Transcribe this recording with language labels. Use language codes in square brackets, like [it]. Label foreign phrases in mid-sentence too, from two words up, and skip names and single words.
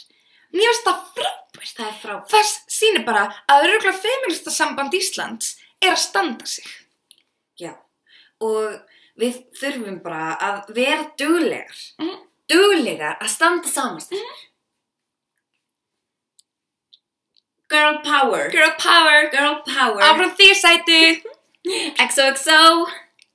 [is] Mér finnst það frábært. Það frábært. Það sýnir bara að örugglega Femínistasamband Íslands að standa sig. Já, og við þurfum bara að vera duglegar. Duglegar að standa saman. [en] Girl power. Girl power. Girl power. [is] Áfram því sæti. XOXO.